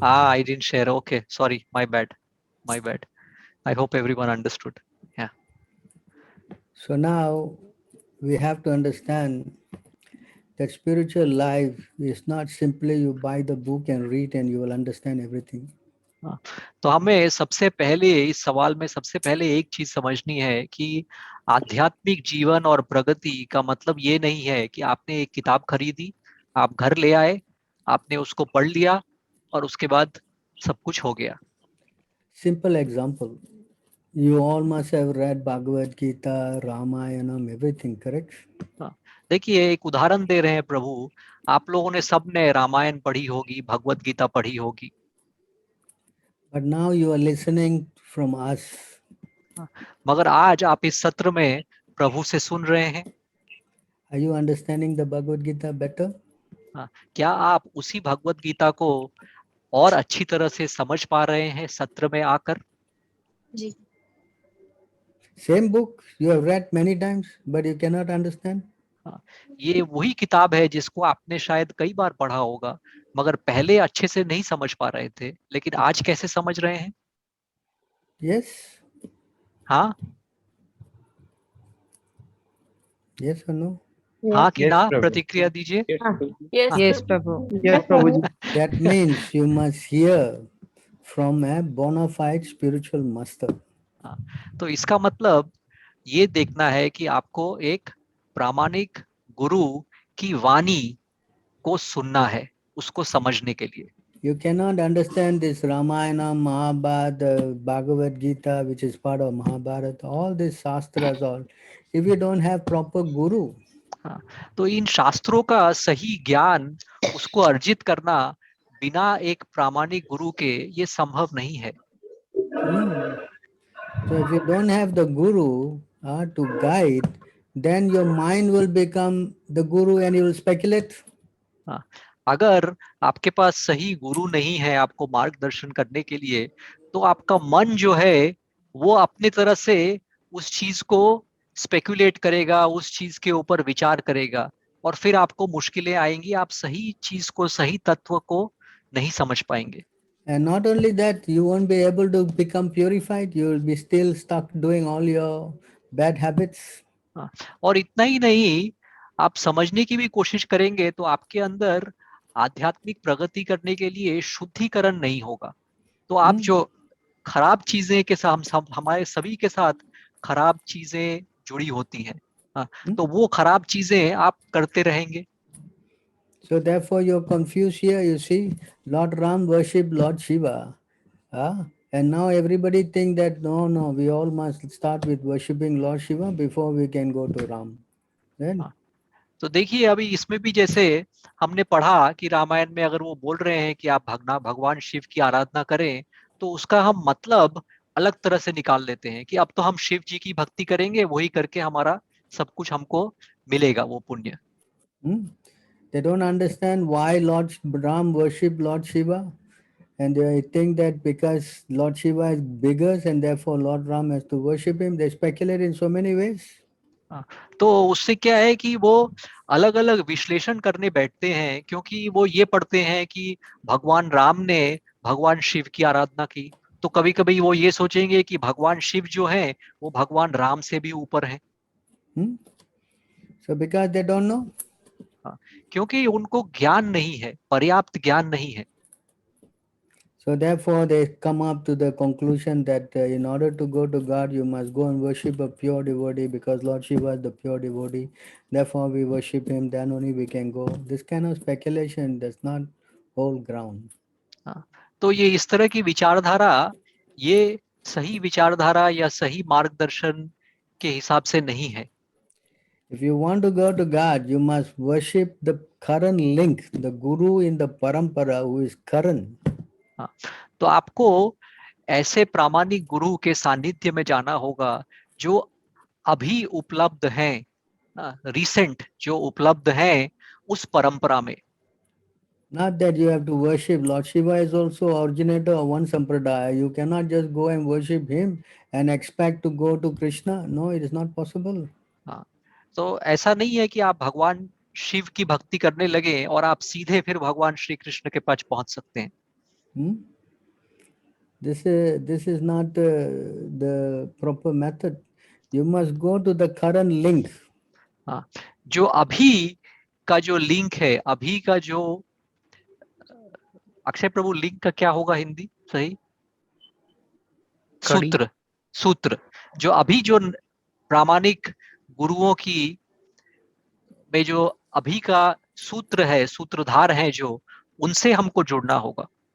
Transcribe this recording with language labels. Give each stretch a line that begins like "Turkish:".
English: I didn't share. Okay, sorry, my bad. I hope everyone understood. Yeah. So now we have to understand that spiritual life is not simply you buy the book and read and you will understand everything.
Hindi: तो हमें सबसे पहले इस सवाल में सबसे पहले एक चीज समझनी है कि आध्यात्मिक जीवन और प्रगति का मतलब ये नहीं है कि आपने एक किताब खरीदी, आप घर ले आए, आपने उसको पढ़ लिया और उसके बाद सब कुछ हो गया।
English: Simple example. You all must have read Bhagavad Gita, Ramayanam, everything, correct?
Hindi: देखिए, एक उदाहरण दे रहे हैं प्रभु, आप लोगों ने सबने रामायण पढ़ी होगी, भगवत गीता पढ़ी होगी।
English: But now you are listening from us.
Hindi: मगर आज आप इस सत्र में प्रभु से सुन रहे हैं।
English: Are you understanding the Bhagavad Gita better?
Hindi: क्या आप उसी भगवत गीता को और अच्छी तरह से समझ पा रहे हैं सत्र में आकर? जी।
English: Same book you have read many times, but you cannot understand.
Hindi: ये वही किताब है जिसको आपने शायद कई बार पढ़ा होगा, मगर पहले अच्छे से नहीं समझ पा रहे थे, लेकिन आज कैसे समझ रहे हैं?
English: Yes.
Hindi: हाँ?
English: Yes or no?
Hindi: हाँ कि ना? प्रतिक्रिया दीजिए।
English: Yes, Prabhu. Yes, Prabhuji. That means you must hear from a bona fide spiritual master.
Hindi: हाँ, तो इसका मतलब ये देखना है कि आपको एक प्रामाणिक गुरु की वाणी को सुनना है उसको समझने के लिए.
English: You cannot understand this Ramayana, Mahabharata, Bhagavad Gita, which is part of Mahabharata, all these shastras, all, if you don't have proper guru.
Hindi: हाँ, तो इन शास्त्रों का सही ज्ञान उसको अर्जित करना बिना एक प्रामाणिक गुरु के ये संभव नहीं है.
English: So if you don't have the guru to guide, then your mind will become the guru and you will speculate.
Hindi: हाँ, अगर आपके पास सही गुरु नहीं है आपको मार्गदर्शन करने के लिए, तो आपका मन जो है वो अपने तरह से उस चीज को स्पेकुलेट करेगा, उस चीज के ऊपर विचार करेगा और फिर आपको मुश्किलें आएंगी, आप सही चीज को, सही तत्व को नहीं समझ पाएंगे.
English: And not only that, you won't be able to become purified. You will be still stuck doing all your bad habits.
Hindi: हाँ, और इतना ही नहीं, आप समझने की भी कोशिश करेंगे तो आपके अंदर आध्यात्मिक प्रगति करने के लिए शुद्धिकरण नहीं होगा. तो आप जो खराब चीजें के साथ, हमारे सभी के साथ खराब चीजें जुड़ी होती हैं, तो वो खराब चीजें आप करते रहेंगे.
English: So therefore you're confused here. You see, Lord Ram worship Lord Shiva. And now everybody think that no, we all must start with worshipping Lord Shiva before we can go to Ram. Then?
Hindi: तो देखिए अभी इसमें भी जैसे हमने पढ़ा कि रामायण में अगर वो बोल रहे हैं कि आप भगवान शिव की आराधना करें, तो उसका हम मतलब अलग तरह से निकाल लेते हैं कि अब तो हम शिव जी की भक्ति करेंगे, वही करके हमारा सब कुछ हमको मिलेगा, वो पुण्य.
English: They don't understand why Lord Ram worship Lord Shiva, and they think that because Lord Shiva is bigger and therefore Lord Ram has to worship him. They speculate in so many ways.
Hindi: तो उससे क्या है कि वो अलग अलग विश्लेषण करने बैठते हैं, क्योंकि वो ये पढ़ते हैं कि भगवान राम ने भगवान शिव की आराधना की, तो कभी कभी वो ये सोचेंगे कि भगवान शिव जो है वो भगवान राम से भी ऊपर है.
English: So because they don't know.
Hindi: क्योंकि उनको ज्ञान नहीं है, पर्याप्त ज्ञान नहीं है.
English: So therefore they come up to the conclusion that in order to go to God, you must go and worship a pure devotee, because Lord Shiva is the pure devotee. Therefore we worship him, then only we can go. This kind of speculation does not hold ground.
Hindi: तो ये इस तरह की विचारधारा, ये सही विचारधारा या सही मार्गदर्शन के हिसाब से नहीं है.
English: If you want to go to God, you must worship the current link, the guru in the parampara who is current.
Hindi: तो आपको ऐसे प्रामाणिक गुरु के सानिध्य में जाना होगा जो अभी उपलब्ध हैं, रिसेंट जो उपलब्ध हैं उस परंपरा में.
English: Not that you have to worship. Lord Shiva is also originator of one sampradaya. You cannot just go and worship him and expect to go to Krishna. No, it is not possible.
Hindi: तो ऐसा नहीं है कि आप भगवान शिव की भक्ति करने लगे और आप सीधे फिर भगवान श्री कृष्ण के पास पहुंच सकते हैं.
English: This is not the proper method. You must go to the current link.
Hindi: जो अभी का जो लिंक है, अभी का जो अक्षय प्रभु लिंक का क्या होगा हिंदी सही? सूत्र जो अभी जो प्रामाणिक गुरुओं की में जो अभी का सूत्र है, सूत्रधार है, जो उनसे हमको जुड़ना होगा.